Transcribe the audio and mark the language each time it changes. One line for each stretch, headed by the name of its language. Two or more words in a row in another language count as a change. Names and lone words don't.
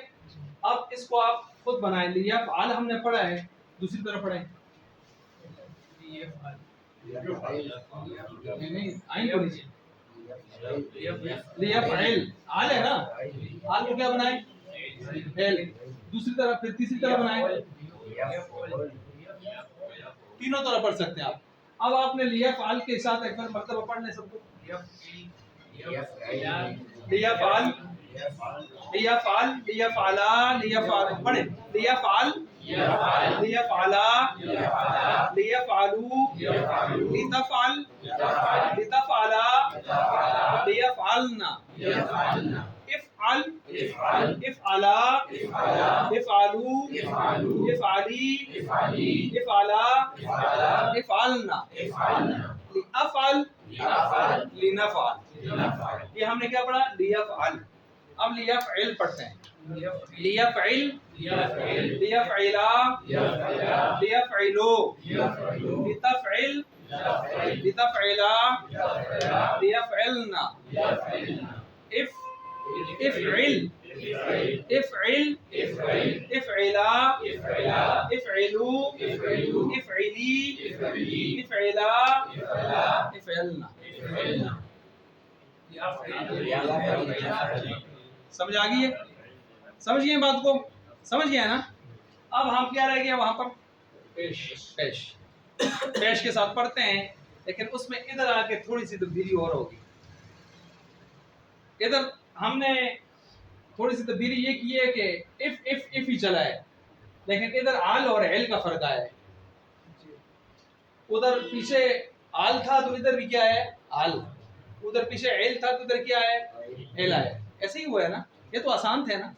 Urdu: اب اس کو آپ خود بنائیں، لیفعل ہم نے پڑھا ہے، دوسری طرف پڑھیں نہیں آئیں کو نیچے لیفعل آل ہے نا، آل کو کیا بنائیں فعل، دوسری طرف پھر تیسری طرف بنائیں، تینوں طرف پڑھ سکتے ہیں آپ۔ اب آپ نے لیفعل کے ساتھ ایک بار مرتبہ پڑھ لیں سب کو،
Arabic: لیفعل لیفعل لیفعلا لیفعل پڑھیں، لیفعل لیفعلا لیفعلوا لتفعل لتفعلا لیفعلنا افعل افعلا افعلوا افعلی افعلا افعلنا لأفعل لنفعل،
Urdu: یہ ہم نے کیا پڑھا لیفعل، اب لیفعل پڑھتے ہیں،
Arabic: لیفعل لیفعلا لیفعلوا لتفعل لتفعلا لیفعلنا افعل افعل افعلا افعلوا افعلی افعلا افعلنا،
Urdu: سمجھ آ گئی ہے، سمجھ گئے بات کو، سمجھ گیا نا۔ اب ہم کیا رہ گیا وہاں پر پیش پیش کے ساتھ پڑھتے ہیں، لیکن اس میں ادھر آ کے تھوڑی سی تبدیلی اور ہوگی، ادھر ہم نے تھوڑی سی تبدیلی یہ کی ہے کہ اف ہی چلا ہے، لیکن ادھر آل اور ایل کا فرق آیا ہے، ادھر پیچھے آل تھا تو ادھر بھی کیا ہے آل، ادھر پیچھے ایل تھا تو ادھر کیا ہے ایل آیا، ایسے ہی ہوا ہے نا، یہ تو آسان تھے نا۔